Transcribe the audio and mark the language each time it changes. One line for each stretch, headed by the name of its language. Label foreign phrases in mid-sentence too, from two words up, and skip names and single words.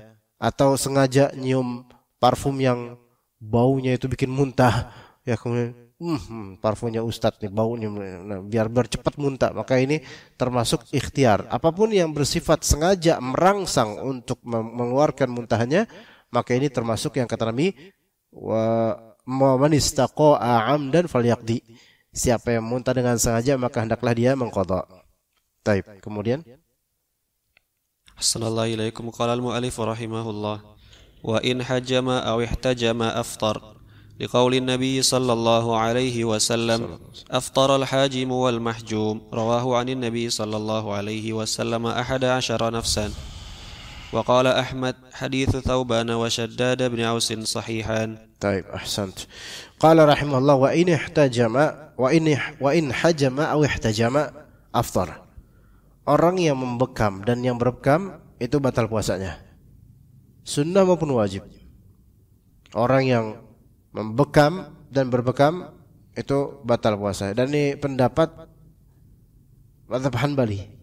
Indonesian: Atau sengaja nyium parfum yang baunya itu bikin muntah, ya, kemudian parfumnya Ustadz nih baunya, nah, biar cepat muntah, maka ini termasuk ikhtiar. Apapun yang bersifat sengaja merangsang untuk mengeluarkan muntahnya, maka ini termasuk yang kata Nabi,
Arabic: ومن استقاء عمدا فليقض.
Indonesian: Siapa yang muntah dengan sengaja maka hendaklah dia mengqadha. Baik, kemudian
Arabic: السلام عليكم قال المؤلف رحمه الله وإن حجم أو احتجم أفطر لقول النبي صلى الله عليه وسلم أفطر الحاجم والمحجوم رواه عن النبي صلى الله عليه وسلم 11 نفسا وقال أحمد حديث ثوبان وشداد بن أوس صحيحا.
Indonesian: Baik, ahsant.
Arabic: قال رحمه الله وإن احتجم وإن حجم أو احتجم أفطر.
Indonesian: Orang yang membekam dan yang berbekam itu batal puasanya, sunnah maupun wajib. Orang yang membekam dan berbekam itu batal puasa. Dan ini pendapat mazhab Hanbali.